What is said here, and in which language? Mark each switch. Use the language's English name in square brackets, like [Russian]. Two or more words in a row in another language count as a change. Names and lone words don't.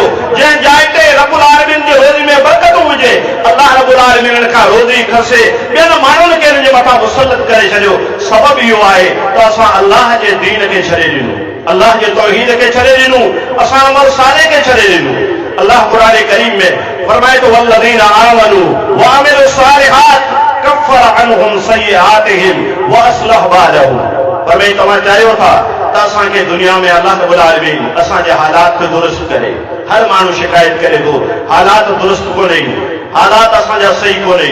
[Sindhi] जंहिं जाइ ते रब्बुल आलमीन जी रोज़ी में बरकत हुजे, अल्लाह रब्बुल आलमीन खां रोज़ी खसे ॿियनि माण्हुनि खे हिन जे मथां मुसलत करे छॾियो। सबबु इहो आहे त असां अल्लाह जे दीन खे छॾे ॾिनो, अल्लाह जे तौहीद खे छॾे ॾिनो, असां अमल सालेह खे छॾे ॾिनो। अल्लाह क़ुरान करीम में फरमाए थो [Arabic] والذين آمنوا وعملوا الصالحات كفر عنهم سيئاتهم وأصلح بالهم. [Sindhi] फरमाए तव्हां चाहियो था त असांखे दुनिया में अल्लाह रब्बुल आलमीन असांजे हालात खे दुरुस्त करे। हर माण्हू शिकायत करे थो हालात दुरुस्त कोन्हे, हालात असांजा सही कोन्हे।